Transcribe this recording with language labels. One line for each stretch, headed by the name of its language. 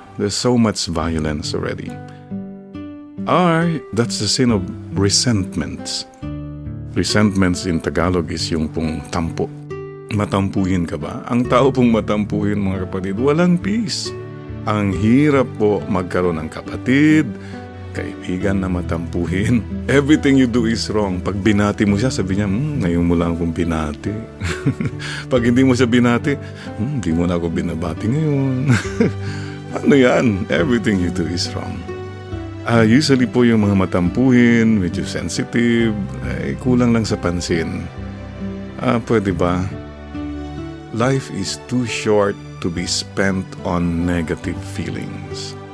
English: There's so much violence already. That's the sin of resentments. Resentments in Tagalog is
Filipino: yung pong tampo. Matampuhin ka ba? Ang tao pong matampuhin, mga kapatid, walang peace. Ang hirap po magkaroon ng kapatid, kaibigan na matampuhin.
English: Everything you do is wrong.
Filipino: Pag binati mo siya, sabi niya, ngayon mo lang akong binati. Pag hindi mo siya binati, hindi mo na ako binabati ngayon. Ano yan?
English: Everything you do is wrong.
Filipino: Usually po yung mga matampuhin, medyo sensitive, kulang lang sa pansin. Pwede ba?
English: Life is too short to be spent on negative feelings.